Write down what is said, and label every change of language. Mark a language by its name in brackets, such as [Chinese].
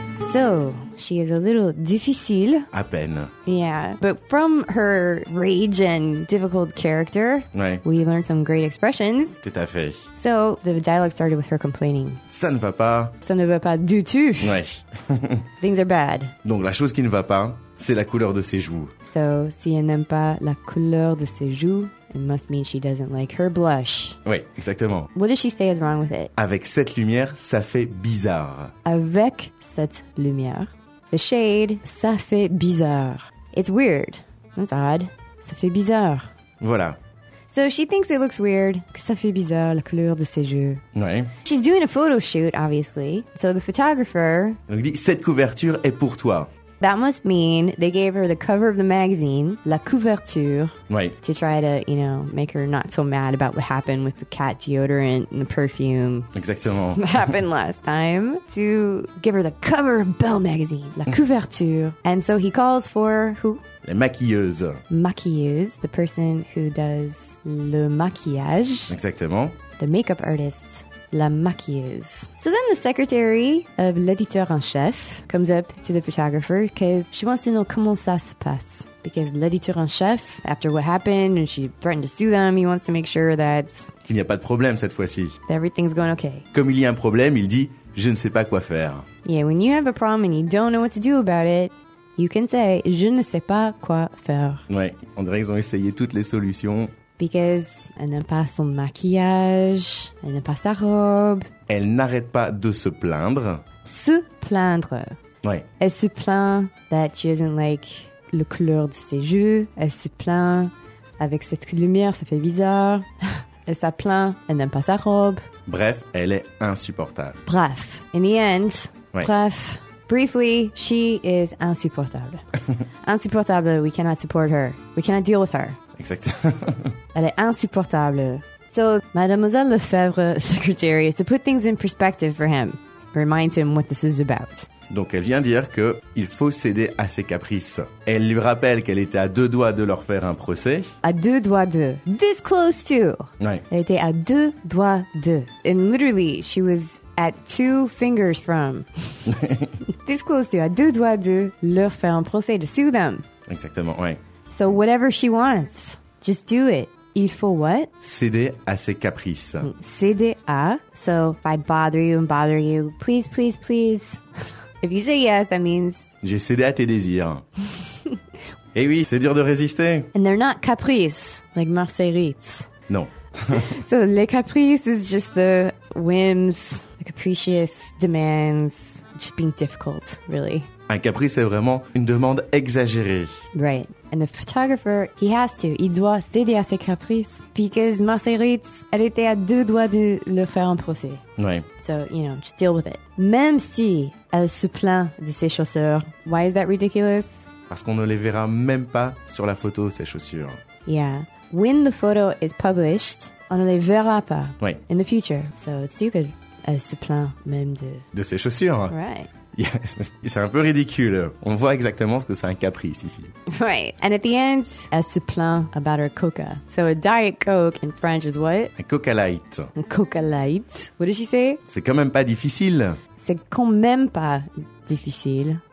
[English] So, she is a little difficile. [French] À peine. [English] Yeah, but from her rage and difficult character, we learned some great expressions. [French] Tout à fait. [English] So, the dialogue started with her complaining. [French] Ça ne va pas. Ça ne va pas du tout. Ouais. [English] Things are bad. [French] Donc, la chose qui ne va pas, c'est la couleur de ses joues. [English] So, [French] si elle n'aime pas la couleur de ses joues, [English] it must mean she doesn't like her blush. [French] Oui, exactement. [English] What does she say is wrong with it? [French] Avec cette lumière, ça fait bizarre. Avec cette lumière, [English] the shade, [French] ça fait bizarre. [English] It's weird. That's odd. [French] Ça fait bizarre. Voilà. [English] So she thinks it looks weird, [French] que ça fait bizarre la couleur de ses yeux. Oui. [English] She's doing a photo shoot, obviously. So the photographer... [French] Donc, dit, cette couverture est pour toi. [English] That must mean they gave her the cover of the magazine, la couverture, to try to, you know, make her not so mad about what happened with the cat deodorant and the perfume. [French] Exactement. [English] That happened last time. To give her the cover of Belle magazine, la couverture. And so he calls for who? [French] La maquilleuse. [English] Maquilleuse, the person who does le maquillage. [French] Exactement. [English] The makeup artist. La maquilleuse. So then the secretary of l'éditeur en chef comes up to the photographer because she wants to know [French] comment ça se passe. [English] Because l'éditeur en chef, after what happened and she threatened to sue them, he wants to make sure that... [French] Qu'il n'y a pas de problème cette fois-ci. [English] That everything's going okay. [French] Comme il y a un problème, il dit, je ne sais pas quoi faire. [English] Yeah, when you have a problem and you don't know what to do about it, you can say, [French] je ne sais pas quoi faire. Ouais, on dirait qu'ils ont essayé toutes les solutions... Because elle n'aime pas son maquillage, elle n'aime pas sa robe. Elle n'arrête pas de se plaindre. Se plaindre. Oui. Elle se plaint [English] that she doesn't like [French] le couleur de ses yeux. Elle se plaint avec cette lumière, ça fait bizarre. Elle se plaint, elle n'aime pas sa robe. Bref, elle est insupportable. [English] Bref. In the end, bref. Briefly, she is insupportable. Insupportable, we cannot support her. We cannot deal with her. [French] Exactement. Elle est insupportable. [English] So, Mademoiselle Lefebvre, secretary, is to put things in perspective for him. Remind him what this is about. [French] Donc, elle vient dire qu'il faut céder à ses caprices. Elle lui rappelle qu'elle était à deux doigts de leur faire un procès. À deux doigts de. [English] This close to. [French] Oui. Elle était à deux doigts de. [English] And literally, she was at two fingers from. This close to. [French] À deux doigts de leur faire un procès, [English] to sue them. [French] Exactement, oui. [English] So whatever she wants, just do it. [French] Il faut what? Céder à ses caprices. Céder à. [English] So if I bother you and bother you, please, please, please. If you say yes, that means... [French] J'ai cédé à tes désirs. Eh oui, c'est dur de résister. [English] And they're not caprices, like Marcel Ritz. [French] Non. [English] So les caprices is just the whims, the capricious demands, just being difficult, really. [French] Un caprice est vraiment une demande exagérée. [English] Right. And the photographer, he has to. [French] Il doit céder à ses caprices. Because Marcel Ritz, elle était à deux doigts de le faire en procès. Oui. [English] So, you know, just deal with it. [French] Même si elle se plaint de ses chaussures. [English] Why is that ridiculous? [French] Parce qu'on ne les verra même pas sur la photo, ses chaussures. [English] Yeah. when the photo is published, [French] on ne les verra pas. Oui. [English] In the future. So it's stupid. [French] Elle se plaint même de... De ses chaussures. [English] Right. [French] C'est un peu ridicule. On voit exactement ce que c'est un caprice ici. [English] Right. And at the end, [French] elle se plaint [English] about her coca. So a Diet Coke in French is what? [French] Un coca light. Un coca light. [English] What did she say? [French] C'est quand même pas difficile. C'est quand même pas difficile.